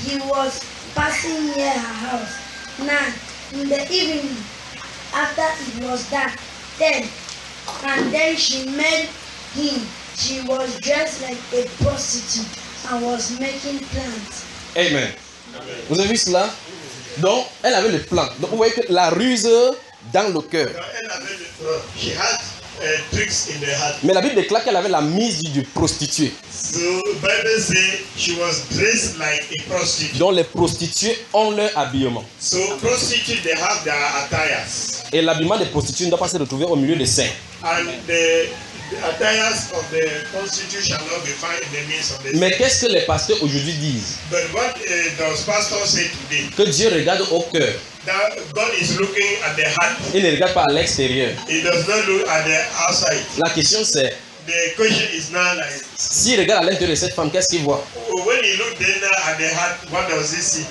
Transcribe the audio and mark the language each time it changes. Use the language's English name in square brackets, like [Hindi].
[English] He was passing near her house. 9, in the evening, after it was dark, 10, and then she met him. She was dressed like a prostitute and was making plans. [French] Amen. Vous avez vu cela? Donc, elle avait le plan. Donc, vous voyez que la ruse dans le cœur. Elle avait le plan. [English] She had tricks in the heart. [French] Mais la Bible déclare qu'elle avait la mise du prostitué. [English] So, Bible says she was dressed like a prostitute. [French] Donc, les prostituées ont leur habillement. [English] So, prostitutes, they have their attires. [French] Et l'habillement des prostituées ne doit pas se retrouver au milieu des saints. [English] And the attires of the prostitutes shall not be found in the midst of the saints. [French] Mais qu'est-ce que les pasteurs aujourd'hui disent? [English] But what does pastors say today? [French] Que Dieu regarde au cœur. [English] That God is looking at the heart. [French] Il ne regarde pas à l'extérieur. [English] He does not look at the outside. [French] La question c'est. [English] The question is now like. [French] S'il regarde à l'intérieur de cette femme, qu'est-ce qu'il voit? [English] When he looked then at the heart, what does he see?